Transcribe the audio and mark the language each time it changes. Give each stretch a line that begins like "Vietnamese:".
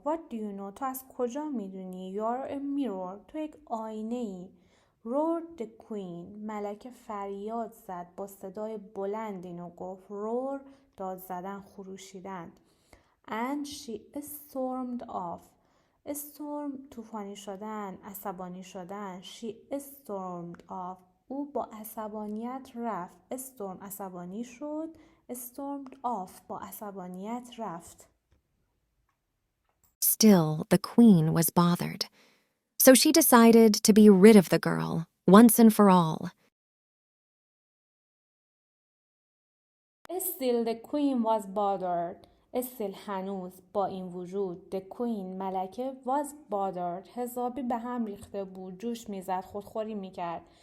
English: What do you know?
Persian: تو از کجا میدونی؟
English: You are a mirror.
Persian: تو یک آینه ای.
English: Roared the queen.
Persian: ملکه فریاد زد. با صدای بلند اینو گفت.
English: roar,
Persian: داد زدن, خروشیدن.
English: And she stormed off.
Persian: storm طوفانی شدن، عصبانی شدن.
English: She stormed off.
Persian: او با عصبانیت رفت. storm عصبانی شد.
English: stormed off
Persian: با عصبانیت رفت.
English: Still, the queen was bothered. So she decided to be rid of the girl, once and for all. Still the queen was bothered.
Persian: Still هنوز با این وجود
English: the queen
Persian: ملکه
English: was bothered
Persian: حسابی به هم ریخته بود، جوش میزد، خودخوری میکرد.